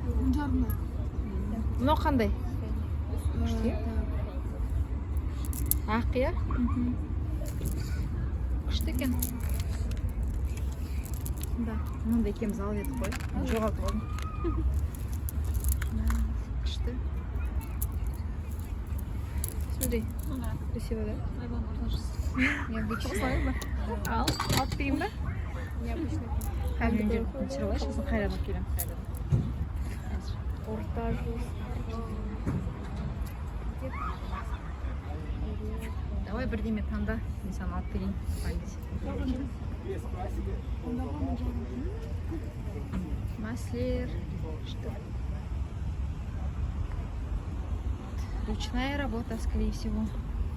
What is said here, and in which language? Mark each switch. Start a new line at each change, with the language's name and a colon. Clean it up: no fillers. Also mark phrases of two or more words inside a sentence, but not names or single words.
Kazakh: Мынау қандай? Ақ, иә? Күшті екен. Да, мынандай екеуміз алып едік қой. Жоғалтып алдым. Күшті.
Russian: Смотри, красиво, да? Необычно.
Kazakh: Ал, алып берейін ба?
Russian: Необычно.
Kazakh: Камераны жүріп түсіріп алайын, сосын қайран алып келемін. Орта жүз. Давай бірдеме таңда, мен саған алып берейін. Маслер.
Russian: Что? Ручная работа, скорее всего.